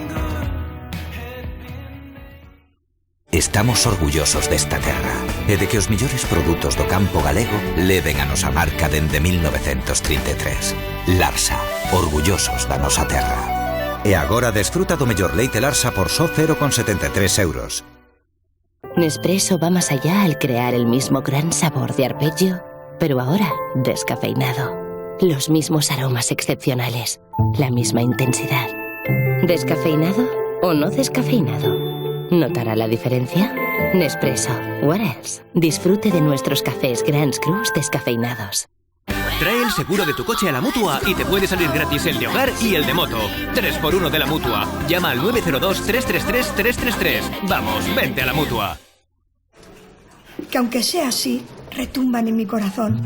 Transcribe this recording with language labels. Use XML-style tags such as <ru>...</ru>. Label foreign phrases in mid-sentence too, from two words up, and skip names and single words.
<gl>Estamos orgullosos desta terra e de que os millores produtos do campo galego leven a nosa marca dende 1933. Larsa, orgullosos da nosa terra. E agora desfruta do mellor leite Larsa por só 0,73 euros.</gl> <es>Nespresso va más allá al crear el mismo gran sabor de arpegio, pero ahora descafeinado. Los mismos aromas excepcionales, la misma intensidad. ¿Descafeinado o no descafeinado? ¿Notará la diferencia? Nespresso.</es> <en>What else?</en> <es>Disfrute de nuestros cafés Grand Crus descafeinados. Trae el seguro de tu coche a la Mutua y te puede salir gratis el de hogar y el de moto. 3x1 de la Mutua. Llama al 902-333-333. Vamos, vente a la Mutua. Que aunque sea así, retumban en mi corazón.</es>